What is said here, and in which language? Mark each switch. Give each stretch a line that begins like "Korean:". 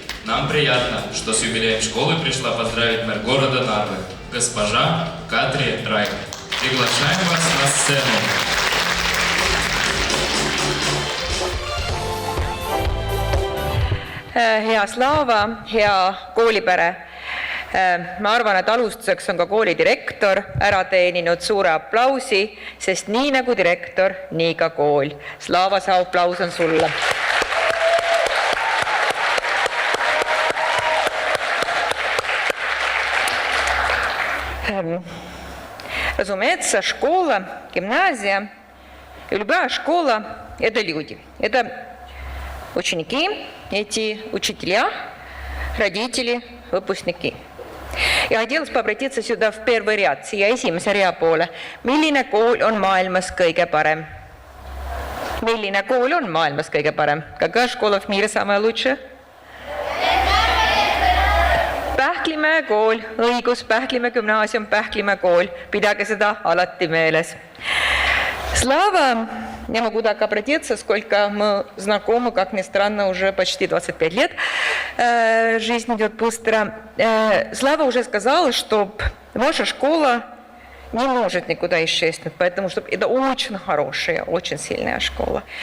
Russian: Нам приятно, что с юбилеем школы пришла поздравить мэр города Нарвы, госпожа Kadri Raik. Приглашаем вас на сцену.
Estonian: Hea Slava, hea koolipere. Ma arvan, et alustuseks on ka kooli direktor ära teeninud suure aplausi, sest nii nagu direktor, nii ka kool. Slava, see aplaus on sulle.
Russian: Разумеется, школа, гимназия и любая школа – это люди. Это ученики, эти учителя, родители, выпускники. Ja хотелось бы обратиться сюда в первый ряд,
Estonian: siia esimese rea poole. Milline kool on maailmas kõige parem? Milline kool on maailmas kõige parem?
Russian: Какая школа в мире самая лучшая?
Estonian: Pähklimäe kool, õigus, Pähklimäe gümnaasium, Pähklimäe kool. Pidage seda alati meeles.
Russian: Слава, я могу так обратиться, сколько мы знакомы, как ни странно, уже почти 25 лет. Жизнь идет быстро. Слава уже сказала, что ваша школа не может никуда исчезнуть, поэтому что это очень хорошая, очень сильная школа.